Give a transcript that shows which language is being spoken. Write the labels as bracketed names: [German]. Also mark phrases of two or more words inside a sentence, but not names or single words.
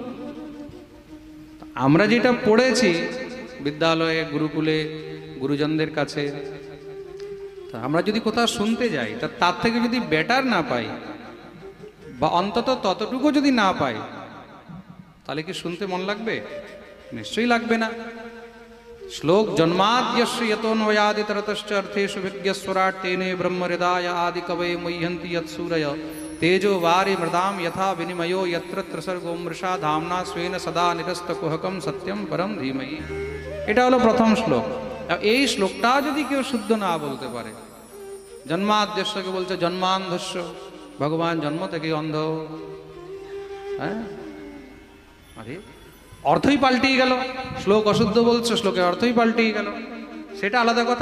[Bangla] আমরা যেটা পড়েছি বিদ্যালয়ে, গুরুকুলে, গুরুজনদের কাছে, তা আমরা যদি কোথাও শুনতে যাই, তার থেকে যদি বেটার না পাই, বা অন্তত ততটুকু যদি না পাই, তাহলে কি শুনতে মন লাগবে? নিশ্চয়ই লাগবে না। [Sanskrit] শ্লোক জন্মাদ্যস্য यतोऽन्वयादितरतश्च अर्थेषु विज्ञस्वराट् तेने ब्रह्महृदाय आदिकवये मुह्यन्ति यत्सूरय तेजो वारि मृदां यथा विनिमयो यत्र त्रिसर्गो मृषा धाम्ना स्वेन सदा निरस्तकुहकं सत्यं परम धीमहि। [Bangla] এটা হলো প্রথম শ্লোক। এই শ্লোকটা যদি কেউ শুদ্ধ না বলতে পারে, জন্মাদ্যস্যকে বলছে জন্মান্ধস্য, ভগবান জন্ম থেকে অন্ধ। হ্যাঁ, আরে অর্থই পাল্টিয়ে গেল। শ্লোক অশুদ্ধ বলছে, শ্লোকের অর্থই পাল্টিয়ে গেল, সেটা আলাদা কথা।